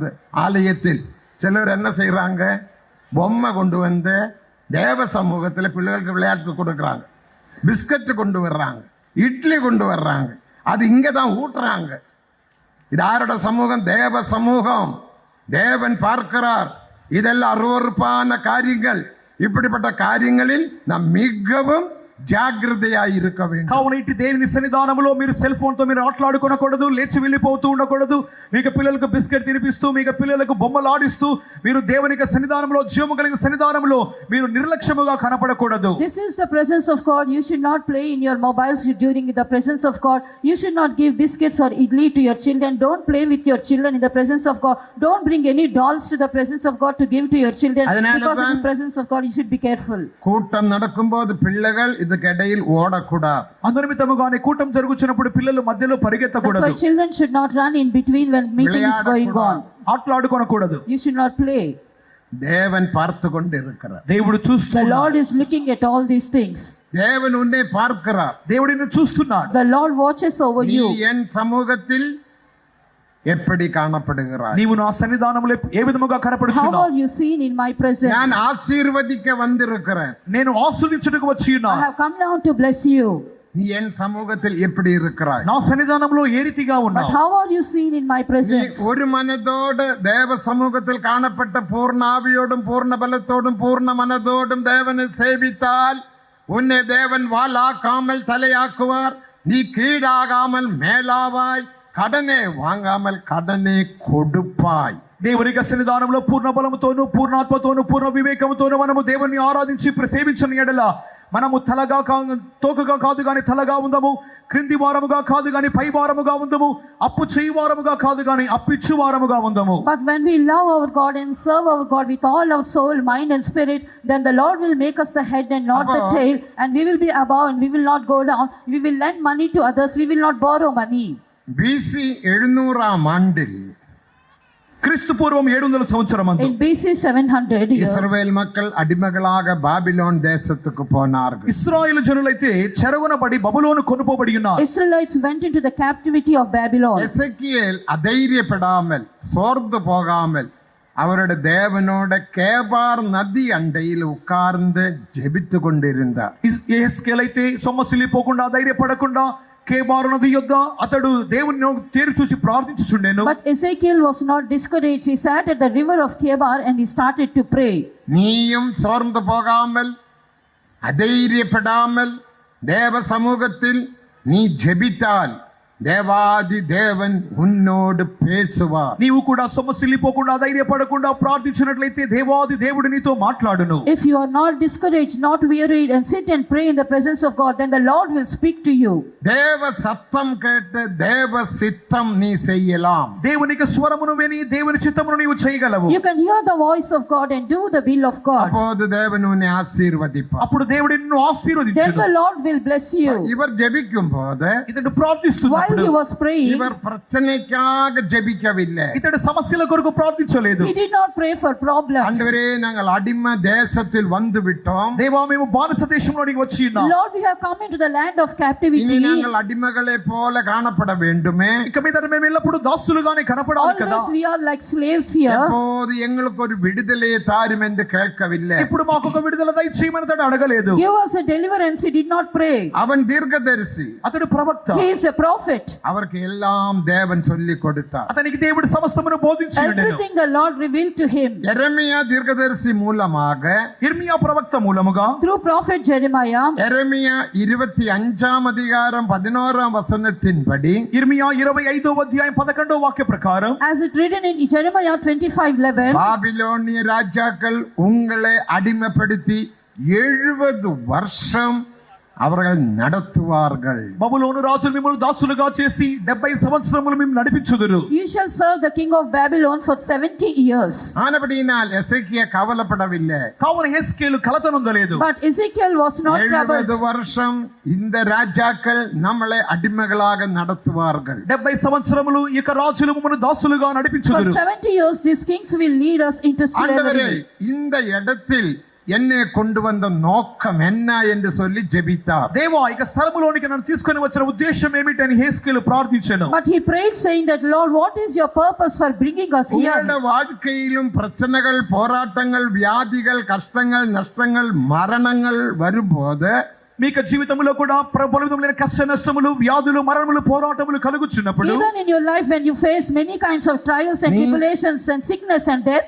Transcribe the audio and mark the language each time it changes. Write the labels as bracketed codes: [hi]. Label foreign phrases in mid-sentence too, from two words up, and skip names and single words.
[ta] ஆலயத்தில் சிலர் என்ன செய்யறாங்க, பொம்மை கொண்டு வந்து தேவ சமூகத்தில் பிள்ளைகளுக்கு விளையாட்டு கொடுக்கறாங்க, பிஸ்கட் கொண்டு வர்றாங்க, இட்லி கொண்டு வர்றாங்க, அது இங்க தான் ஊட்டுறாங்க. இது யாரோட சமூகம்? தேவ சமூகம். தேவன் பார்க்கிறார். இதெல்லாம் அருவருப்பான காரியங்கள். இப்படிப்பட்ட காரியங்களில் நாம் மிகவும் జాగ్రత్తగా இருக்க வேண்டும். [te] కావున ఇటు దేవుని సన్నిధానంలో మీరు సెల్ ఫోన్ తో మీరు ఆటలాడుకోనకూడదు, లేచి వెళ్ళిపోతూ ఉండకూడదు, మీకు పిల్లలకు బిస్కెట్ తినిపిస్తూ, మీకు పిల్లలకు బొమ్మలు ఆడిస్తూ మీరు దేవుని యొక్క సన్నిధానంలో, జీవము కలిగిన సన్నిధానంలో మీరు నిర్లక్ష్యముగా కనపడకూడదు. [en] This is the presence of God. You should not play in your mobiles during the presence of God. You should not give biscuits or idli to your children. Don't play with your children in the presence of God. Don't bring any dolls to the presence of God to give to your children. Because in the presence of God you should be careful. [ta] கூட்டம் நடக்கும்போது பிள்ளைகள் இதுக்கிடையில் ஓடக்கூடாது. [te] అందునిమిత్తముగానే కూటం జరుగుచున్నప్పుడు పిల్లలు మధ్యలో [en] That's [te] పరిగెత్తకూడదు. [en] why children should not run in between when meeting is going on. [te] ఆటలాడుకోనకూడదు. [en] You should not play. [ta] தேவன் பார்த்து கொண்டு இருக்கிறார். [te] దేవుడు [en] The [te] చూస్తున్నాడు. [en] Lord is looking at all these things. [ta] தேவன் உன்னை பார்க்கிறார். [te] దేవుడు నిన్ను చూస్తున్నాడు. [en] The Lord watches over [ta] நீ [en] you. [ta] என் சமூகத்தில் எப்படி காணப்படுகிறாய்? [te] నీవు నా సన్నిధానంలో ఏ విధముగా [en] How [te] కనపడుచున్నావు? [en] are you seen in my presence? [ta] நான் ஆசீர்வதிக்க வந்திருக்கிறேன். [te] నేను ఆస్వాదించుటకు వచ్చి [en] I [te] ఉన్నాను. [en] have come down to bless you. [ta] நீ என் சமூகத்தில் எப்படி இருக்கிறாய்? [te] నా సన్నిధానంలో ఏ రీతిగా [en] But [te] ఉన్నావు? [en] how are you seen in my [ta] நீ [en] presence? [ta] ஒரு மனதோடு தேவ சமூகத்தில் காணப்பட்ட பூர்ண ஆவியோடும் பூர்ண பலத்தோடும் பூர்ண மனதோடும் தேவனை சேவித்தால் உன்னை தேவன் வாளாக்காமல் தலையாக்குவார். நீ கீழாகாமல் மேலாவாய். கடனே வாங்காமல் கடனே கொடுப்பாய். [te] దేవుని యొక్క సన్నిధానంలో పూర్ణ బలముతోను, పూర్ణాత్మతోను, పూర్ణ వివేకముతోను మనము దేవుని ఆరాధించి సేవించిన ఎడల మనము తలగా తోకగా కాదు గాని తలగా ఉందము, క్రింది వారముగా కాదు గాని పై వారముగా ఉందము, అప్పు చేయి వారముగా కాదు గాని అప్పిచ్చు వారముగా ఉందము. [en] But when we love our God and serve our God with all our soul, mind and spirit, then the Lord will make us the head and not the tail, and we will be above and we will not go down. We will lend money to others, we will not borrow money. [ta] BC 700 ஆண்டில் [te] క్రీస్తు పూర్వం 700 సంవత్సరమందు [en] In BC 700 years, [ta] இஸ்ரவேல் மக்கள் அடிமைகளாக பாபிலோன் தேசத்துக்கு போனார்கள். [te] ఇశ్రాయేలు జనులైతే చెరగొనబడి బబులోను కొనుపోబడి ఉన్నారు. [en] Israelites went into the captivity of Babylon. [ta] எசேக்கியேல் அதைரியப்படாமல் சோர்ந்து போகாமல் அவருடைய தேவனோட கேபார் நதி அண்டையில் உட்கார்ந்து ஜெபித்து கொண்டிருந்தார். [te] యెహెజ్కేలైతే సొమ్మసిల్లిపోకుండా ధైర్యపడకుండా కేబారు నది యొద్ద అతడు దేవుని తేరు చూసి ప్రార్థించుచుండెను. [en] But Ezekiel was not discouraged. He sat at the river of Kebar and he started to pray. [ta] நீயும் சோர்ந்து போகாமல் அதைரியப்படாமல் தேவ சமூகத்தில் நீ ஜெபித்தால் தேவாதி தேவன் உன்னோடு பேசுவார். [te] నీవు కూడా సొమ్మసిల్లిపోకుండా ధైర్యపడకుండా ప్రార్థించినట్లయితే దేవాది దేవుడు నీతో మాట్లాడును. [en] If you are not discouraged, not wearied, and sit and pray in the presence of God, then the Lord will speak to you. [ta] தேவ சத்தம் கேட்டு தேவ சித்தம் நீ செய்யலாம். [te] దేవునికి స్వరమును విని దేవుని చిత్తమును నీవు చేయగలవు. [en] You can hear the voice of God and do the will of God. [ta] அப்போது தேவன் உன்னை ஆசீர்வதிப்பார். [te] అప్పుడు దేవుడు నిన్ను [en] Then [te] ఆశీర్వదించును. [en] the Lord will bless you. [ta] இவர் ஜெபிக்கும் போது [te] ఇతడు ప్రార్థిస్తున్నాడు. [en] While he was praying, [ta] இவர் பிரச்சனைக்காக ஜெபிக்கவில்லை. [te] ఇతడు సమస్యల కొరకు ప్రార్థించలేదు. [en] he did not pray for problems. [ta] ஆண்டவரே நாங்கள் அடிமை தேசத்தில் வந்து விட்டோம். [te] దేవా మేము బానిస దేశంలోనికి వచ్చి ఉన్నాం. [en] Lord, we have come into the land of [ta] இனி [en] captivity. [ta] நாங்கள் அடிமைகளை போல காணப்பட வேண்டுமே. [te] ఇక మీద మేము ఎల్లప్పుడూ దాసులుగానే కనపడాలి కదా. [en] Always we are like slaves here. [ta] எப்போது எங்களுக்கு ஒரு விடுதலையை தாரும் என்று கேட்கவில்லை. [te] ఇప్పుడు మాకు ఒక విడుదల దయచేయమని అతడు అడగలేదు. [en] Give us a deliverance. He did not pray. [ta] அவன் தீர்க்கதரிசி. [te] అతడు ప్రవక్త. [en] He is a prophet. [ta] அவருக்கு எல்லாம் தேவன் சொல்லி கொடுத்தார். [te] అతనికి దేవుడు సమస్తమును బోధించి ఉండెను. [en] Everything the Lord revealed to him. [ta] எரேமியா தீர்க்கதரிசி மூலமாக [te] ఇర్మియా ప్రవక్త మూలముగా [en] Through prophet Jeremiah, [ta] எரேமியா 25 அதிகாரம் 11 வசனத்தின்படி [te] ఇర్మియా 25వ అధ్యాయం 11వ వాక్య ప్రకారం [en] as it written in Jeremiah 25:11, [ta] பாபிலோனிய ராஜாக்கள் உங்களை அடிமைப்படுத்தி 70 வருஷம் அவர்கள் நடத்துவார்கள். [te] బబులోను రాజులు మిమ్మల్ని దాసులుగా చేసి 70 సంవత్సరములు మేము నడిపించుదురు. [en] you shall serve the king of Babylon for 70 years. [ta] ஆனபடியினால் எசேக்கியா கவலைப்படவில்லை. [te] కావున హెస్కేలు కలత నొందలేదు. [en] But Ezekiel was not 70 troubled. [ta] வருஷம் இந்த ராஜாக்கள் நம்மளை அடிமைகளாக நடத்துவார்கள். [te] 70 సంవత్సరములు ఇక రాజులు మమ్మల్ని దాసులుగా [en] For [te] నడిపించుదురు. [en] 70 years these kings will lead us into [ta] ஆண்டவரே [en] slavery. [ta] இந்த இடத்தில் என்னை கொண்டு வந்த நோக்கம் என்ன என்று சொல்லி ஜெபித்தார். [te] దేవా ఇక స్థలములోనికి నన్ను తీసుకొని వచ్చిన ఉద్దేశం ఏమిటని హెస్కేలు ప్రార్థించెను. [en] But he prayed saying that, Lord, what is your purpose for bringing us [ta] உங்களுடைய [en] here? [ta] வாழ்க்கையிலும் பிரச்சனைகள், போராட்டங்கள், வியாதிகள், கஷ்டங்கள், நஷ்டங்கள், மரணங்கள் வரும்போது [te] మీకు జీవితంలో కూడా ప్రభుత్వమైన కష్ట నష్టములు, వ్యాధులు, మరణములు, పోరాటములు కలుగుచున్నప్పుడు [en] Even in your life when you face many kinds of trials and tribulations and sickness and death,